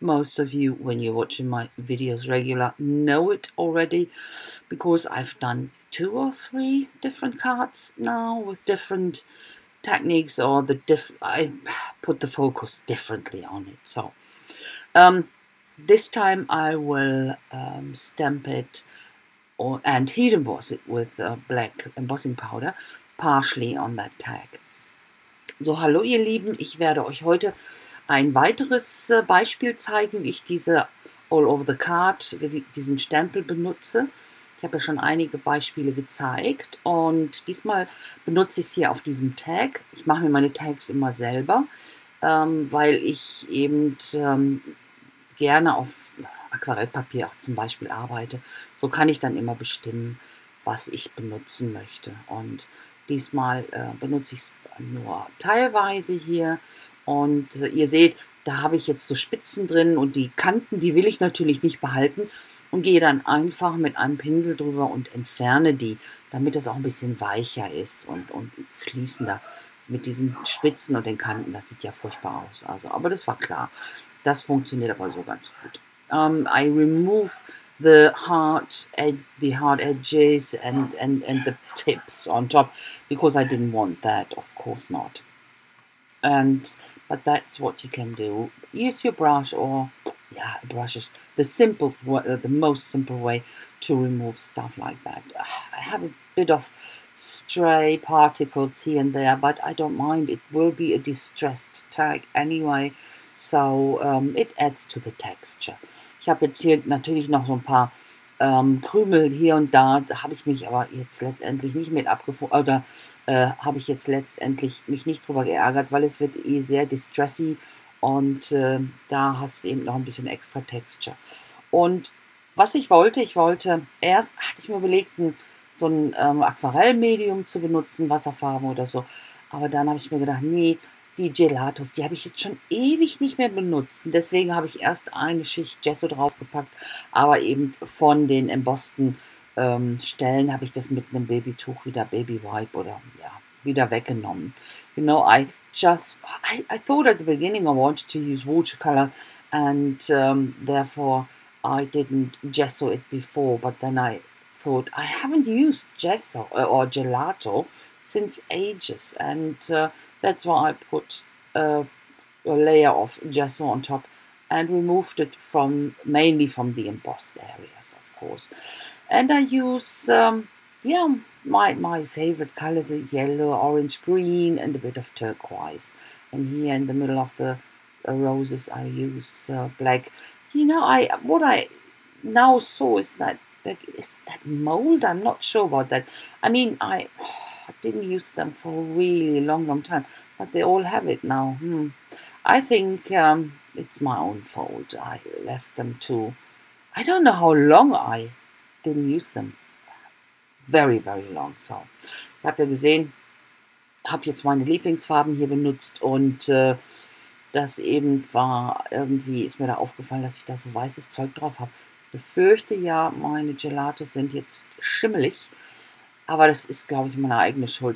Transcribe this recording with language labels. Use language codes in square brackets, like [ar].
[en] Most of you, when you're watching my videos regular, know it already, because I've done 2 or 3 different cards now with different techniques, or I put the focus differently on it. So this time I will stamp it and heat emboss it with black embossing powder, partially on that tag. [de] So, hallo ihr Lieben, ich werde euch heute ein weiteres Beispiel zeigen, wie ich diese All Over the Card, diesen Stempel benutze. Ich habe ja schon einige Beispiele gezeigt und diesmal benutze ich es hier auf diesem Tag. Ich mache mir meine Tags immer selber, weil ich eben gerne auf Aquarellpapier auch zum Beispiel arbeite. So kann ich dann immer bestimmen, was ich benutzen möchte. Und diesmal benutze ich es nur teilweise hier. Und ihr seht, da habe ich jetzt so Spitzen drin und die Kanten, die will ich natürlich nicht behalten und gehe dann einfach mit einem Pinsel drüber und entferne die, damit es auch ein bisschen weicher ist und fließender. Mit diesen Spitzen und den Kanten, das sieht ja furchtbar aus. Aber das war klar. Das funktioniert aber so ganz gut. [en] I remove the hard edges and the tips on top, because I didn't want that, of course not. But that's what you can do. Use your brush, or a brush is the most simple way to remove stuff like that. I have a bit of stray particles here and there, but I don't mind. It will be a distressed tag anyway, so it adds to the texture. [de] Ich habe jetzt hier natürlich noch so ein paar Krümel hier und da. Da habe ich mich aber jetzt letztendlich nicht mit abgefunden, oder habe ich jetzt letztendlich mich nicht drüber geärgert, weil es wird eh sehr distressy und da hast du eben noch ein bisschen extra Texture. Und was ich wollte, erst hatte ich mir überlegt, so ein Aquarellmedium zu benutzen, Wasserfarben oder so, aber dann habe ich mir gedacht, nee, die Gelatos, die habe ich jetzt schon ewig nicht mehr benutzt. Und deswegen habe ich erst eine Schicht Gesso draufgepackt, aber eben von den embossten Stellen habe ich das mit einem Babytuch wieder, Baby Wipe oder wieder weggenommen. [en] I thought at the beginning I wanted to use watercolor, and therefore I didn't gesso it before, but then I thought I haven't used gesso or gelato since ages, and that's why I put a layer of gesso on top and removed it mainly from the embossed areas, of course. And I use my favorite colors are yellow, orange, green, and a bit of turquoise. And here in the middle of the roses I use black. What I now saw is that mold. I'm not sure about that. I mean, I didn't use them for a really long time, but they all have it now. I think it's my own fault. I left them too. I don't know how long I didn't use them. Very, very long. [de] So, ich habe ja gesehen, habe jetzt meine Lieblingsfarben hier benutzt, und das eben war, irgendwie ist mir da aufgefallen, dass ich da so weißes Zeug drauf habe. Ich befürchte ja, meine Gelatos sind jetzt schimmelig, aber das ist, glaube ich, meine eigene Schuld.